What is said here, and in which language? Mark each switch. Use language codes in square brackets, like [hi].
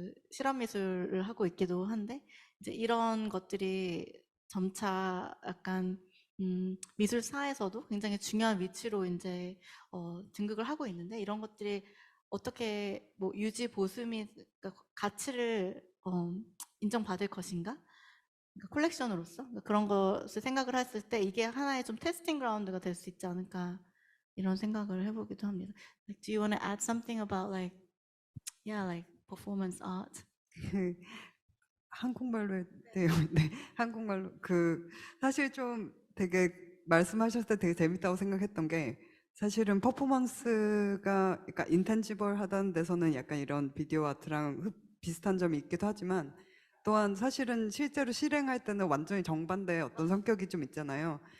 [ko] 실험 미술을 하고 있기도 한데 이제 이런 것들이 점차 약간 미술사에서도 굉장히 중요한 위치로 이제 등극을 하고 있는데 이런 것들이 어떻게 뭐 유지 보수 및 가치를 인정받을 것인가? 그러니까 콜렉션으로서 그런 것을 생각을 했을 때 이게 하나의 좀 테스팅 그라운드가 될 수 있지 않을까 이런 생각을 해보기도 합니다. [en] Like, do you want to add something about like performance art? [ko] 한국말로 돼요. 네, 한국말로 사실 좀 되게 말씀하셨을 때 되게 재밌다고 생각했던 게 사실은 퍼포먼스가 그러니까 인텐지블 하다는 데서는 약간 이런 비디오 아트랑 비슷한 점이 있기도 하지만 또한 사실은 실제로 실행할 때는 완전히 정반대의 어떤 성격이 좀 있잖아요.